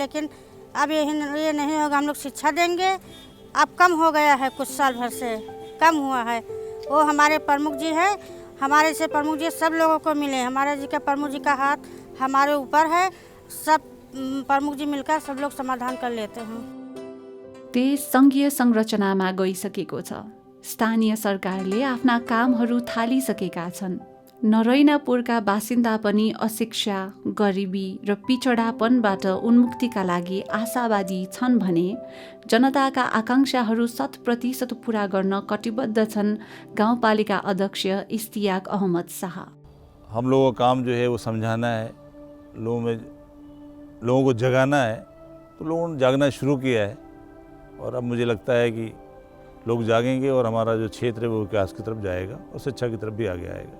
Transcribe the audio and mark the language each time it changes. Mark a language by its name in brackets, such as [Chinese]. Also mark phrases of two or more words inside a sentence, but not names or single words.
[Hindi] लेकिन अब ये नहीं होगा, हम लोग शिक्षा देंगे। अब कम हो गया है, कुछ साल भर से कम हुआ है। वो हमारे प्रमुख जी है, हमारे से प्रमुख जी सब लोगों को मिले, हमारे जी का प्रमुख जी का हाथ हमारे ऊपर है, सब प्रमुख जी मिलकर सब लोग समाधान कर लेते हैं। [Nepali] देश सङ्घीय संरचनामा गइसकेको छ। स्थानीय सरकारले आफ्ना कामहरू थालिसकेका छन्। नरैनापुरका बासिन्दा पनि अशिक्षा, गरिबी र पिछडापनबाट उन्मुक्तिका लागि आशावादी छन् भने जनताका आकांक्षाहरू 100% पूरा गर्न कटिबद्ध छन् गाउँपालिका अध्यक्ष इस्तियाक अहमद शाह। [Hindi] हम लोगों का काम जो है वो समझाना है, लोगों को जगाना है। तो लोगों ने जागना शुरू किया है और अब मुझे लगता है कि लोग जागेंगे और हमारा जो क्षेत्र है वो विकास की तरफ जाएगा और शिक्षा की तरफ भी आगे आएगा।